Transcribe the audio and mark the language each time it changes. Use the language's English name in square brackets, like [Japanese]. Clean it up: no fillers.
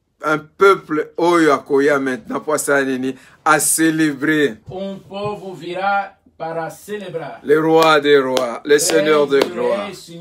[French] Un peuple [Lingala] oyo akoya [French] maintenant pour ça à célébrer. [Portuguese] Povo virá para celebrar. [French] Le roi des rois, le seigneur de gloire.